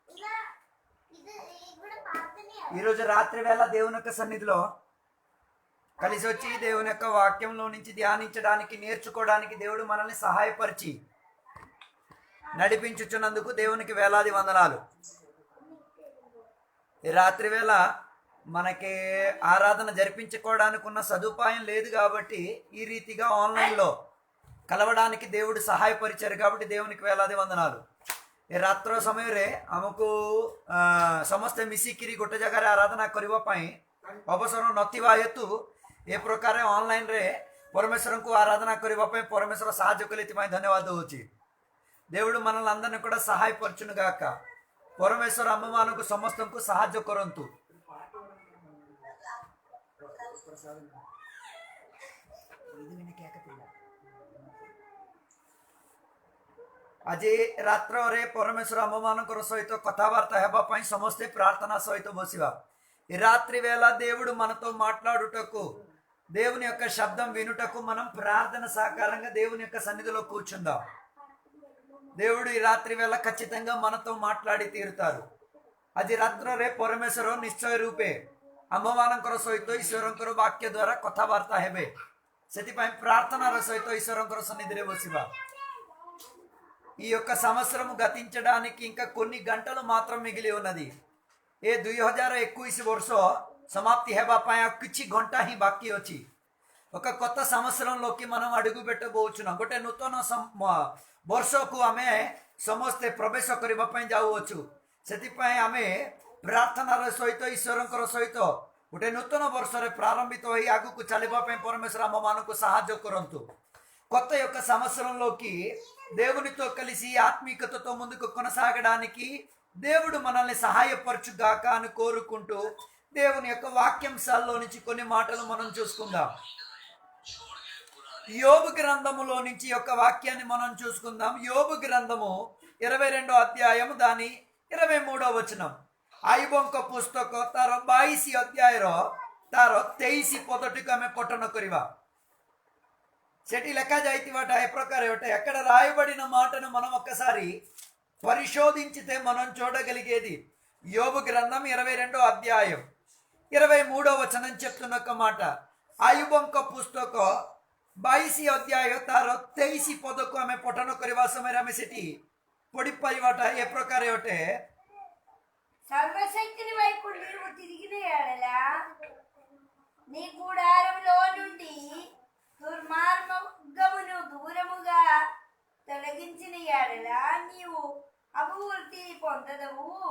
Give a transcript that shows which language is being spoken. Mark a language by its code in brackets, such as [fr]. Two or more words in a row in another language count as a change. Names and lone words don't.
[te] ఈరోజు రాత్రి వేళ దేవుని యొక్క సన్నిధిలో కలిసి వచ్చి దేవుని యొక్క వాక్యంలో నుంచి ధ్యానించడానికి, నేర్చుకోవడానికి దేవుడు మనల్ని సహాయపరిచి నడిపించుచున్నందుకు దేవునికి వేలాది వందనాలు. ఈ రాత్రి వేళ మనకి ఆరాధన జరిపించుకోవడానికి ఉన్న సదుపాయం లేదు కాబట్టి ఈ రీతిగా ఆన్లైన్లో కలవడానికి దేవుడు సహాయపరిచారు కాబట్టి దేవునికి వేలాది వందనాలు. [or] ଏ ରାତ୍ର ସମୟରେ ଆମକୁ ସମସ୍ତେ ମିଶିକିରି ଗୋଟେ ଜାଗାରେ ଆରାଧନା କରିବା ପାଇଁ ଅବସର ନଥିବା ହେତୁ ଏ ପ୍ରକାର ଅନଲାଇନ୍ରେ ପରମେଶ୍ୱରଙ୍କୁ ଆରାଧନା କରିବା ପାଇଁ ପରମେଶ୍ୱର ସାହାଯ୍ୟ କଲେ, ଏଥିପାଇଁ ଧନ୍ୟବାଦ ଦେଉଛି. [te] దేవుడు మనల్ని అందరినీ కూడా సహాయపరచును గాక. [or] ପରମେଶ୍ୱର ଆମମାନଙ୍କୁ ସମସ୍ତଙ୍କୁ ସାହାଯ୍ୟ କରନ୍ତୁ. ଆଜି ରାତ୍ରରେ ପରମେଶ୍ୱର ଆମମାନଙ୍କର ସହିତ କଥାବାର୍ତ୍ତା ହେବା ପାଇଁ ସମସ୍ତେ ପ୍ରାర్థନା ସହିତ ବସିବା. [te] ఈ రాత్రి వేళ దేవుడు మనతో మాట్లాడుటకు, దేవుని యొక్క శబ్దం వినుటకు మనం ప్రార్థన సాకారంగా దేవుని యొక్క సన్నిధిలో కూర్చుందాం. దేవుడు ఈ రాత్రి వేళ ఖచ్చితంగా మనతో మాట్లాడి తీరుతారు. [or] ଆଜି ରାତ୍ରରେ ପରମେଶ୍ୱର ନିଶ୍ଚୟ ରୂପେ ଆମମାନଙ୍କର ସହିତ ଈଶ୍ୱରଙ୍କର ବାକ୍ୟ ଦ୍ୱାରା କଥାବାର୍ତ୍ତା ହେବେ. ସେଥିପାଇଁ ପ୍ରାర్థନାର ସହିତ ଈଶ୍ୱରଙ୍କର ସନ୍ନିଧିରେ ବସିବା. [te] ఈ యొక్క సంవత్సరము గతించడానికి ఇంకా కొన్ని గంటలు మాత్రం మిగిలి ఉన్నది. [or] ఏ 2021 ବର୍ଷ సమాప్తి ହେବା ପାଇଁ ଆଉ କିଛି ଘଣ୍ଟା ହିଁ ବାକି ଅଛି. [te] ఒక కొత్త సంవత్సరంలోకి మనం అడుగు పెట్టబోచున్నాం. [or] ଗୋଟେ ନୂତନ ବର୍ଷକୁ ଆମେ ସମସ୍ତେ ପ୍ରବେଶ କରିବା ପାଇଁ ଯାଉଅଛୁ. ସେଥିପାଇଁ ଆମେ ପ୍ରାର୍ଥନାର ସହିତ ଈଶ୍ୱରଙ୍କର ସହିତ ଗୋଟେ నూతన ବର୍ଷରେ ప్రారంభిତ ହୋଇ ଆଗକୁ ଚାଲିବା ପାଇଁ ପରମେଶ୍ୱର ଆମମାନଙ୍କୁ ସାହାଯ୍ୟ କରନ୍ତୁ. [te] కొత్త యొక్క సంవత్సరంలోకి దేవునితో కలిసి ఆత్మీయతతో ముందుకు కొనసాగడానికి దేవుడు మనల్ని సహాయపరచుగాక అని కోరుకుంటూ దేవుని యొక్క వాక్యాంశాల్లో నుంచి కొన్ని మాటలు మనం చూసుకుందాం. యోబు గ్రంథములో నుంచి యొక్క వాక్యాన్ని మనం చూసుకుందాం. యోబు గ్రంథము 22వ అధ్యాయము దాని 23వ వచనం. [or] ଆୟୁବଙ୍କ ପୁସ୍ତକ ତାର 22 ଅଧ୍ୟାୟର ତାର 23 ପଦଟିକୁ ଆମେ ପଠନ କରିବା. ସେଠି ଲେଖାଯାଇଥିବାଟା ଏ ପ୍ରକାର ଅଟେ. [te] ఎక్కడ రాయబడిన మాటను మనం ఒక్కసారి పరిశోధించితే మనం చూడగలిగేది యోబు గ్రంథం 22వ అధ్యాయం 23వ వచనం చెప్తున్న ఒక మాట. [or] ଆୟୁବଙ୍କ ପୁସ୍ତକ 22 ଅଧ୍ୟାୟ ତାର 23 ପଦକୁ ଆମେ ପଠନ କରିବା ସମୟରେ ଆମେ ସେଠି ପଢିପାରିବାଟା ଏ ପ୍ରକାରେ ଅଟେ. [te] సర్వశక్తిని వైపు నీవు తిరిగిన ఎడల నీ గుడారంలో నుండి దుర్మార్గమును దూరముగా తొలగించిన ఎడల నీవు అభివృద్ధి పొందదవు.